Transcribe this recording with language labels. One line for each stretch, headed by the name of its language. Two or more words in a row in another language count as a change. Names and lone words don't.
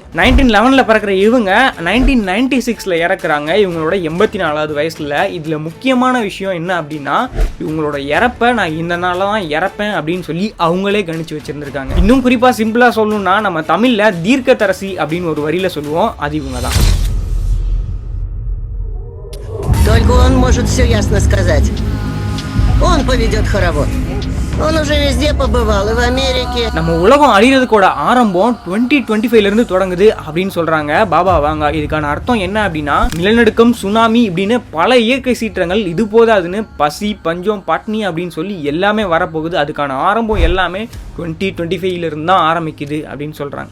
Tamil: 1911ல இவங்க 1996ல இறக்குறாங்க. இவங்களோட 84வது வயசுல. இதுல முக்கியமான விஷயம் என்ன அப்படின்னா இவங்களோட இறப்ப நான் இந்த நாள்ல தான் இறப்பேன் அப்படின்னு சொல்லி அவங்களே கணிச்சு வச்சிருந்திருக்காங்க. இன்னும் குறிப்பா சிம்பிளா சொல்லணும்னா நம்ம தமிழ்ல தீர்க்கதரிசி அப்படின்னு ஒரு வரியில சொல்லுவோம். அது இவங்க தான்.
Russian: Только он может все ясно сказать. Он поведет хоровод. Он уже везде побывал, и в Америке.
Tamil: நம்ம உலகம் அழியறதுக்கோட ஆரம்பம் 2025ல இருந்து தொடங்குது அப்படின்னு சொல்றாங்க பாபா வாங்க. இதுக்கான அர்த்தம் என்ன அப்படின்னா நிலநடுக்கம், சுனாமி இப்படின்னு பல இயற்கை சீற்றங்கள் இது போதாதுன்னு பசி, பஞ்சம், பட்னி அப்படின்னு சொல்லி எல்லாமே வரப்போகுது. அதுக்கான ஆரம்பம் எல்லாமே 2025ல இருந்து தான் ஆரம்பிக்குது அப்படின்னு சொல்றாங்க.